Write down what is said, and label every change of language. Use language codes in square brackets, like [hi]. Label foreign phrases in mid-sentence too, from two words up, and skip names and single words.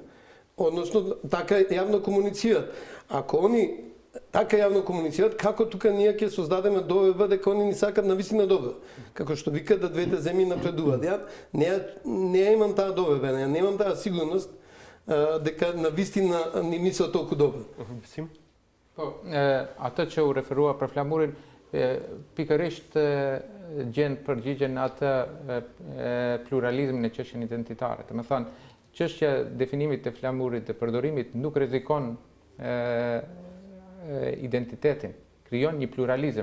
[mk] Односно, така јавно комуницираат. Ако они така јавно комуницираат, како тука ние ќе создадеме доверба дека они ни сакат навистина добро. Како што викаат да двете земји напредуваат. Ја не имам таа доверба, немам таа сигурност дека навистина ни мислат толку добро. [sq] Po, atë që u referua për flamurin, pikërisht gjen përgjigjen atë pluralizmin e çështjen identitare. Do të thonë, çështja e definimit të flamurit të përdorimit nuk rrezikon identitetin, krijon një pluralizëm.